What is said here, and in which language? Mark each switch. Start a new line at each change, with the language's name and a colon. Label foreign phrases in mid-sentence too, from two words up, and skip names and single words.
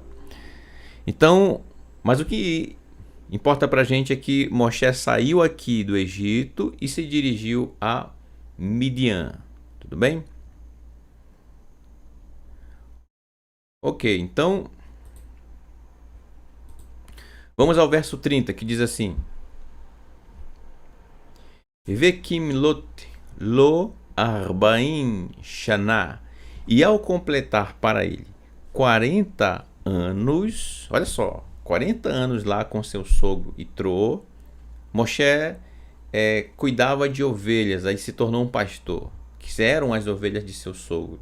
Portuguese: Então, mas o que importa pra gente é que Moshe saiu aqui do Egito e se dirigiu a Midian, tudo bem? Ok, então vamos ao verso 30, que diz assim:
Hebrew: וכמלאת לו ארבעים שנה.
Portuguese: E ao completar para ele 40 anos, olha só, 40 anos lá com seu sogro Itró, Moshe cuidava de ovelhas, aí se tornou um pastor, que eram as ovelhas de seu sogro.